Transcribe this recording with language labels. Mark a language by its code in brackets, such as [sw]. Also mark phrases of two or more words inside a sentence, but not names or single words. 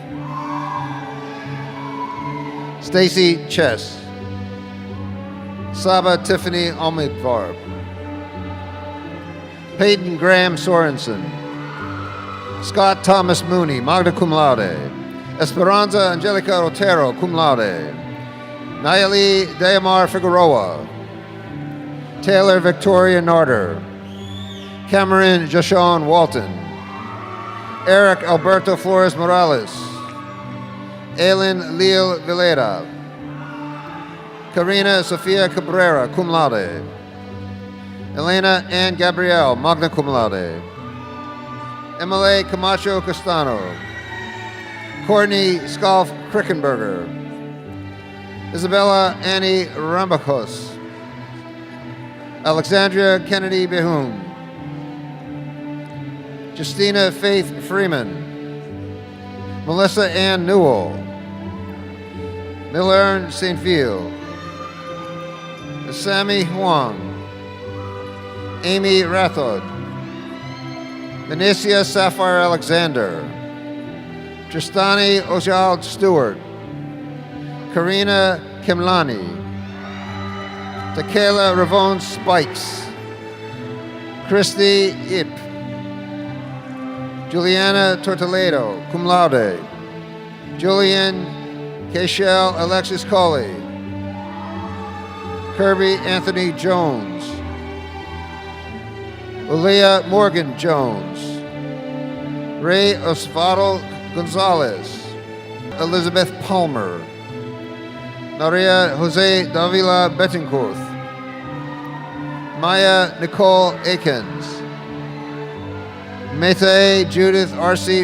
[en] Stacy Chess, Saba Tiffany Omidvarb, Peyton Graham Sorensen, Scott Thomas Mooney, [la] magna cum laude, [en] Esperanza Angelica Otero, [la] cum laude, [en] Nayeli Deamar Figueroa, Taylor Victoria Narder, Cameron Jashon Walton, Eric Alberto Flores Morales, Aileen Leal Vilera, Karina Sofia Cabrera, [la] cum laude, [en] Elena Ann Gabrielle, [la] magna cum laude, [en] Emily Camacho Castano, Courtney Scalf Krickenberger, Isabella Annie Rambacos, Alexandria Kennedy Behum, Justina Faith Freeman, Melissa Ann Newell, Millern St. Phil, Sammy Huang, Amy Rathod, Benicia Sapphire Alexander, Tristani Ojald Stewart, Karina Kimlani, Tequila Ravone Spikes, Christy Ip, Juliana Tortoledo, [la] cum laude, [en] Julian Keishel Alexis Colley, Kirby Anthony Jones, Leah Morgan Jones, Ray Osvaldo Gonzalez, Elizabeth Palmer, Maria Jose Davila Betancourt, Maya Nicole Akins, Mete Judith R.C.